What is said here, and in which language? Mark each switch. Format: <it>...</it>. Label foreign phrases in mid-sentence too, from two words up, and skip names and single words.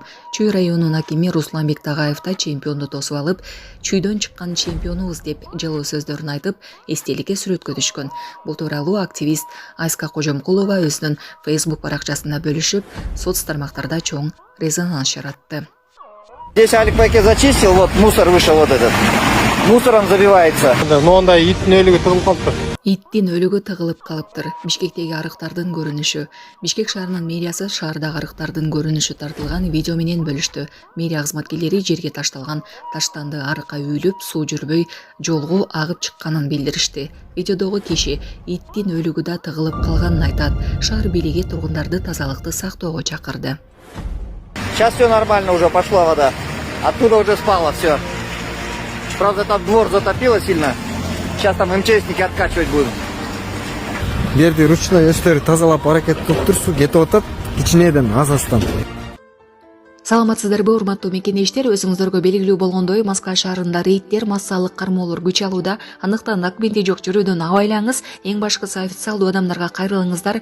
<ky>Чүй районунун акими Русланбек Тагаев да чемпионду тосуп алып, Чүйдөн чыккан чемпионубуз деп жылуу сөздөрүн айтып, эстеликке сүрөткө түшкөн. Бул тууралуу активист Айска Кожомкулова өзүнүн Facebook баракчасында бөлүшүп, соц тармактарда чоң резонанс жаратты.</ky> <ru>Здесь Алик Байке зачистил, вот мусор вышел вот этот. Мусором забивается.</ru> <ky>Но онда иттин өлүгү тыгылып калыптыр. Иттин өлүгү тыгылып калыптыр. Бишкектеги арыктардын көрүнүшү. Бишкек шаарынын мэриясы шаардагы арыктардын көрүнүшү тартылган видео менен бөлүштү. Мэрия кызматкерлери жерге ташталган таштанды арыкка үйлүп, суу жүрбөй жолго агып чыкканын билдиришти. Видеодогу киши иттин өлүгү да тыгылып калганын айтат. Шаар бийлиги тургундарды тазалыкты сактоого чакырды.</ky> <ru>Сейчас все нормально, уже пошла вода. Оттуда уже спало все. Правда, там двор затопило сильно. Сейчас там МЧСники откачивать будут.</ru> <ky>Берди ручной өстөрү тазалап аракет кылып турсу кетип атат. Кичинеден аз-аздан. Саламатсыздарбы, урматтуу мекендештер, өзүңүздөргө белгилүү болгондой Москва шаарында рейдтер, массалык кармоолор күч алууда. Андыктан документи жок жүрүүдөн абайлаңыз. Эң башкысы официалдуу адамдарга кайрылыңыздар.</ky>